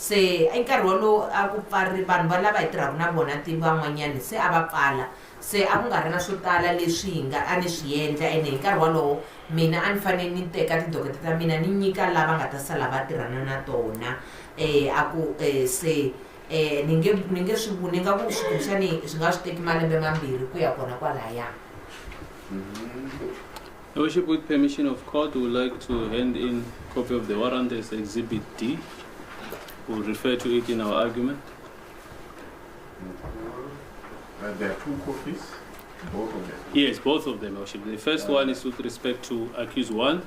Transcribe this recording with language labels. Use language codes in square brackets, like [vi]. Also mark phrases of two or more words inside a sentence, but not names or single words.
[ts] se a nkarhi wolowo a ku pfari vanhu va lava hi tirhaka na vona van'wanyani se a va pfala se a ku nga ri na swo tala leswi hi nga a ni swi endla ene hi nkarhi wolowo mina a ni fanele ni teka tidokete ta mina ni nyika lava nga ta sala va tirhana na tona a ku se ni nge swi vuli ni nga ku swi kumbexani swi nga swi teki malembe mambirhi ku ya kona kwalaya. [en] Your Worship, with permission of court, we would like to hand in copy of the warrant as Exhibit D. We'll refer to it in our argument. There are 2 copies, both of them. Yes, both of them, Your Worship. The first one is with respect to accused 1.